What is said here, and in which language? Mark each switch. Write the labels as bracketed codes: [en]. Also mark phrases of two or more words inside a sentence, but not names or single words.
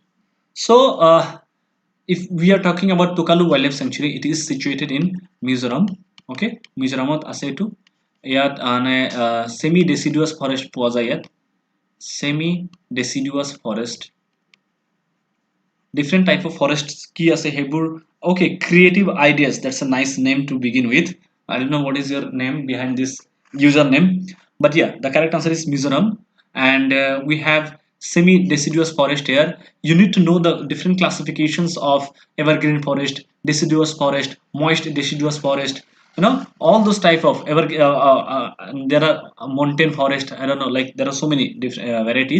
[en] So, if we are talking about Tokalu Wildlife Sanctuary, it is situated in Mizoram. Okay, Mizoramot [as] আছে এইটো ইয়াত [en] semi deciduous forest [as] পোৱা যায় ইয়াত [en] semi deciduous forest different type of forests [as] কি আছে সেইবোৰ [en] okay creative ideas, that's a nice name to begin with. I don't know what is your name behind this username, but yeah, the correct answer is Mizoram. And we have semi deciduous forest here. You need to know the different classifications of evergreen forest, deciduous forest, moist deciduous forest, all those type of there are mountain forest, I don't know, like there are so many different varieties.